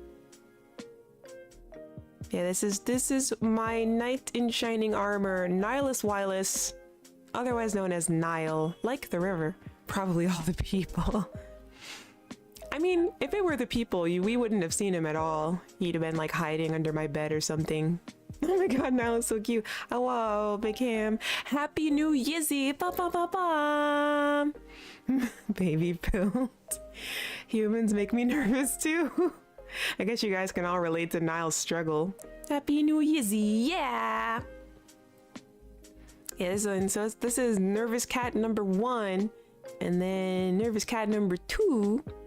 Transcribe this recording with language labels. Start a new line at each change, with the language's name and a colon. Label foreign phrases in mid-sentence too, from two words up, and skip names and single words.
English: Yeah, this is my knight in shining armor, Nihilus Wilus, otherwise known as Nile, like the river. Probably all the people. I mean, if it were the people, we wouldn't have seen him at all. He'd have been like hiding under my bed or something. Oh my god, Nile is so cute. Oh, whoa, Big Ham. Happy New Yizzy. Ba ba ba ba. Baby build. Humans make me nervous too. I guess you guys can all relate to Nile's struggle. Happy New Yizzy. Yeah. Yeah, so this is Nervous Cat number 1. And then Nervous Cat number 2.